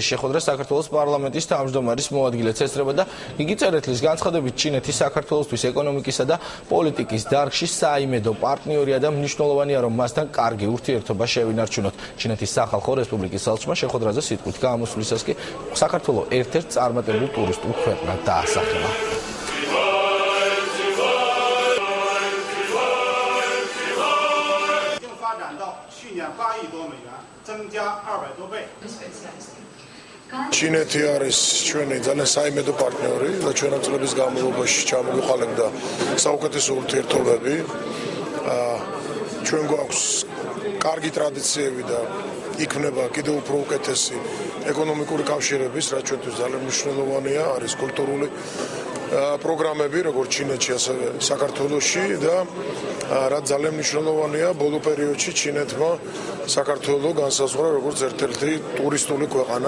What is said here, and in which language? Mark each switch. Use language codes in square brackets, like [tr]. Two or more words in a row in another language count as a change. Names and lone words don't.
[ka] შეხვედრა საქართველოს პარლამენტის თავმჯდომარის მოადგილედ ესწრება და იგი წერეთლის განცხადებით ჩინეთი საქართველოსთვის ეკონომიკისა და პოლიტიკის დარგში საიმედო პარტნიორია და მნიშვნელოვანია, რომ მასთან კარგი ურთიერთობა შევინარჩუნოთ. ჩინეთის სახალხო რესპუბლიკის საელჩმა შეხვედრაზე სიტყვით გამოსვლისას კი საქართველოს ერთ-ერთ წარმატებულ ტურისტულ ქვეყნად დაასახელა. [zh] 去年8亿多美元，增加200多倍。 [ka] ჩინეთი არის ჩვენი ძალიან საიმედო პარტნიორი და ჩვენ ამ წლების განმავლობაში ჩამოვიყალიბდა საუკეთესო ურთიერთობები. ჩვენ გვაქვს კარგი ტრადიციები და იქნება კიდევ უფრო უკეთესი ეკონომიკური კავშირების, რაც ჩვენთვის ძალიან მნიშვნელოვანია, არის კულტურული პროგრამები, როგორც ჩინეთში, ასევე საქართველოში და რაც ძალიან მნიშვნელოვანია, ბოლო პერიოდში ჩინეთმა საქართველოს განსაზღვრა როგორც ერთ-ერთი ტურისტული ქვეყანა.